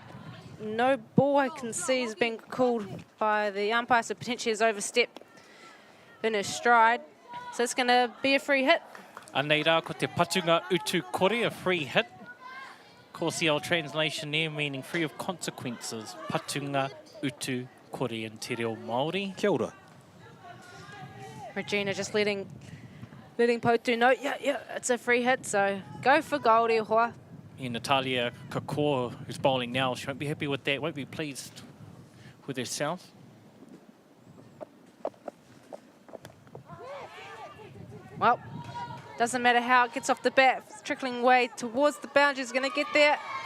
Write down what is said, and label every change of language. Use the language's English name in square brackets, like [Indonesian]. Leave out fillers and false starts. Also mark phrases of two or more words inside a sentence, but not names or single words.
[English] No ball I can see has been called by the umpire, so potentially has overstepped in her stride. So it's going to be a free hit. [Māori] Anei rā, ko te patunga utu kore, [English] a free hit. Of course, the old translation there meaning free of consequences. [Māori] Patunga utu kore [English] in [Māori] te reo Māori. Kia ora. [English] Regina just letting Potu know, yeah, it's a free hit, so go for goal, Hoa. Natalia Kakor, who's bowling now, she won't be happy with that, won't be pleased with herself. Well, doesn't matter how it gets off the bat, it's trickling way towards the boundary, is going to get there.